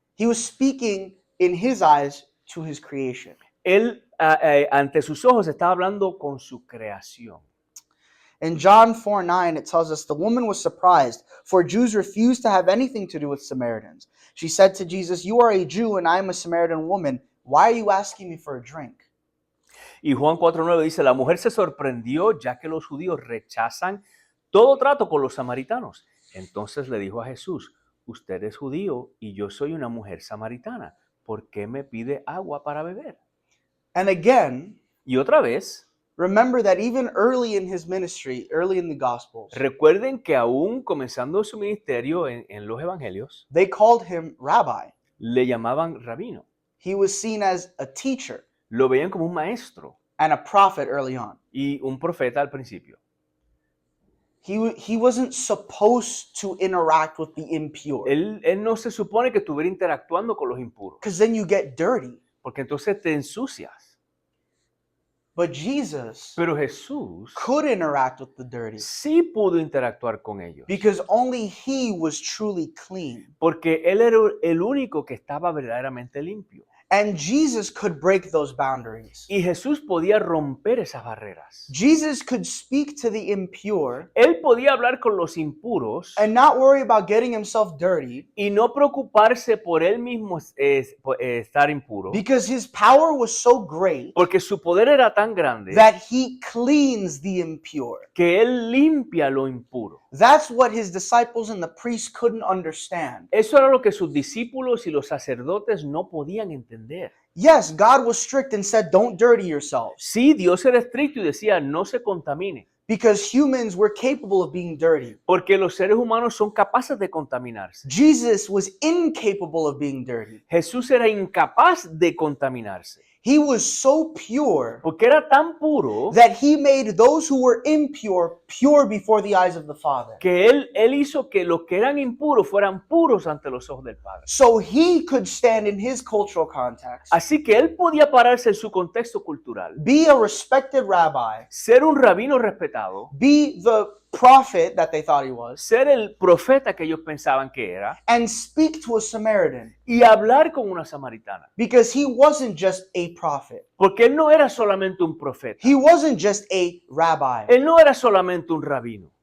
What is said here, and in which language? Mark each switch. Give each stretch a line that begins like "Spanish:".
English: He was speaking in his eyes to his creation.
Spanish: Él, ante sus ojos, estaba hablando con su creación.
English: In John 4:9, it tells us the woman was surprised, for Jews refused to have anything to do with Samaritans. She said to Jesus, "You are a Jew and I am a Samaritan woman. Why are you asking me for a drink?"
Spanish: Y Juan 4:9 dice, la mujer se sorprendió ya que los judíos rechazan todo trato con los samaritanos. Entonces le dijo a Jesús, usted es judío y yo soy una mujer samaritana. ¿Por qué me pide agua para beber?
English: And again,
Spanish: Y otra vez,
English: remember that even early in his ministry, early in the Gospels,
Spanish: recuerden que aún comenzando su ministerio en los evangelios,
English: they called him rabbi.
Spanish: le llamaban rabino.
English: He was seen as a teacher
Spanish: Lo veían como un maestro
English: and a prophet early on.
Spanish: y un profeta al principio.
English: He wasn't supposed to interact with the impure,
Spanish: Él no se supone que estuviera interactuando con los impuros,
English: because then you get dirty.
Spanish: porque entonces te ensucias.
English: But Jesus
Spanish: Pero Jesús
English: could interact with the dirty
Spanish: sí pudo interactuar con ellos,
English: because only he was truly clean.
Spanish: porque Él era el único que estaba verdaderamente limpio.
English: And Jesus could break those boundaries.
Spanish: Y Jesús podía romper esas barreras.
English: Jesus could speak to the impure
Spanish: Él podía hablar con los impuros
English: and not worry about getting himself dirty
Spanish: y no preocuparse por él mismo estar impuro,
English: because his power was so great
Spanish: porque su poder era tan grande
English: that he cleans the impure.
Spanish: que él limpia lo impuro.
English: That's what his disciples and the priests couldn't understand.
Spanish: Eso era lo que sus discípulos y los sacerdotes no podían entender.
English: Yes, God was strict and said, don't dirty yourselves,
Spanish: Sí, Dios era estricto y decía, no se contamine,
English: because humans were capable of being dirty.
Spanish: porque los seres humanos son capaces de contaminarse.
English: Jesus was incapable of being dirty.
Spanish: Jesús era incapaz de contaminarse,
English: He was so pure
Spanish: porque era tan puro
English: that he made those who were impure pure before the eyes of the Father.
Spanish: que él hizo que los que eran impuros fueran puros ante los ojos del Padre.
English: So he could stand in his cultural context,
Spanish: Así que él podía pararse en su contexto cultural,
English: be a respected rabbi,
Spanish: ser un rabino respetado,
English: be the prophet that they thought he was,
Spanish: ser el profeta que ellos pensaban que era,
English: and speak to a Samaritan,
Spanish: y hablar con una samaritana.
English: because he wasn't just a prophet.
Spanish: Porque él no era solamente un profeta,
English: He wasn't just a rabbi.
Spanish: él no era solamente un rabino,